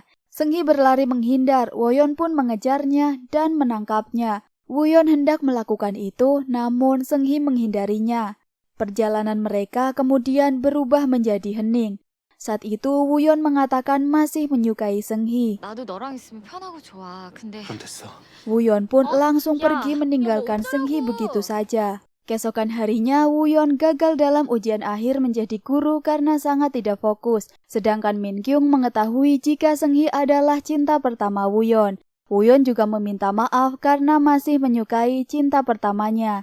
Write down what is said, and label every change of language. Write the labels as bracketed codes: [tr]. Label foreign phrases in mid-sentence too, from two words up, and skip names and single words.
[id] Seunghi berlari menghindar, Wooyeon pun mengejarnya dan menangkapnya. Wooyeon hendak melakukan itu, namun Seunghi menghindarinya. Perjalanan mereka kemudian berubah menjadi hening. Saat itu Wooyeon mengatakan masih menyukai Seunghi. [ko] 나도 너랑 있으면 편하고 좋아. 근데 그럼 됐어. [id] Wooyeon pun langsung Ya, pergi meninggalkan ya Seunghi udah, begitu saja. Keesokan harinya Wooyeon gagal dalam ujian akhir menjadi guru karena sangat tidak fokus. Sedangkan Min Kyung mengetahui jika Seunghi adalah cinta pertama Wooyeon. Wooyeon juga meminta maaf karena masih menyukai cinta pertamanya.